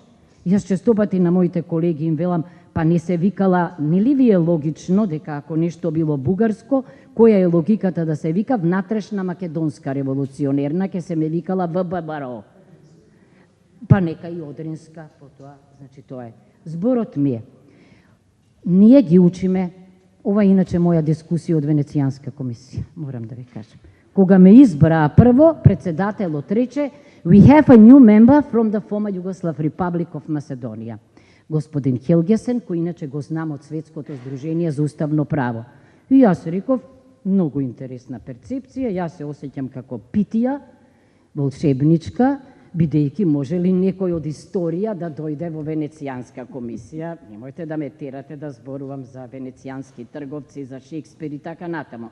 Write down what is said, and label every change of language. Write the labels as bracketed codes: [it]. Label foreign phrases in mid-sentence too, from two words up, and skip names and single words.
[mk] Јас честопати на моите колеги им велам, па не се викала, нели ви е логично дека ако нешто било бугарско, која е логиката да се вика внатрешна македонска револуционерна, ке се ме викала ВББРО. Па нека и Одринска, потоа, значи тоа е. Зборот ми е, ние ги учиме, ова е иначе моја дискусија од Венецијанска комисија, морам да ви кажам. Кога ме избраа прво, председателот рече, [en] we have a new member from the former Yugoslav Republic of Macedonia. [mk] Господин Хелгесен, кој иначе го знам од Светското здружение за уставно право. И јас реков, многу интересна перцепција, јас се осеќам како Питија, волшебничка, бидејќи може ли некој од историја да дојде во Венецијанска комисија, немојте да ме терате да зборувам за венецијански трговци, за Шекспир и така натамо.